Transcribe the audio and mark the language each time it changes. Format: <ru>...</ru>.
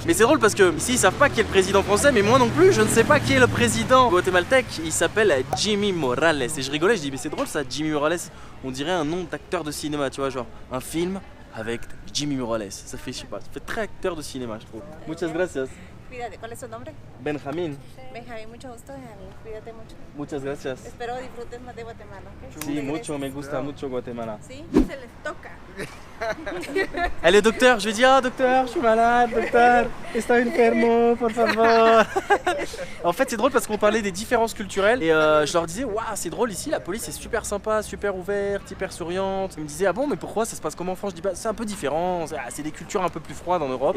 <fr>Mais c'est drôle parce que ici ils savent pas qui est le président français, mais moi non plus, je ne sais pas qui est le président guatémaltèque. Il s'appelle Jimmy Morales. Et je rigolais, je dis mais c'est drôle ça, Jimmy Morales. On dirait un nom d'acteur de cinéma, tu vois, genre un film avec Jimmy Morales. Ça fait, je sais pas, ça fait très acteur de cinéma, je trouve.</fr> <es>Muchas gracias. Cuídate, ¿cuál es su nombre? Benjamín. Benjamín, mucho gusto, cuídate mucho. Muchas gracias. Espero disfrutes más de Guatemala. ¿Okay? Sí, mucho, me gusta mucho Guatemala. Sí, se les toca.</es> <fr>Elle est docteur, je lui dis, ah docteur, je suis malade, docteur,</fr> <es>estoy enfermo, por favor.</es> <fr>En fait c'est drôle parce qu'on parlait des différences culturelles et je leur disais, waouh c'est drôle ici, la police est super sympa, super ouverte, hyper souriante. Ils me disaient, ah bon mais pourquoi ça se passe comment en France? Je dis, bah c'est un peu différent, c'est des cultures un peu plus froides en Europe.</fr>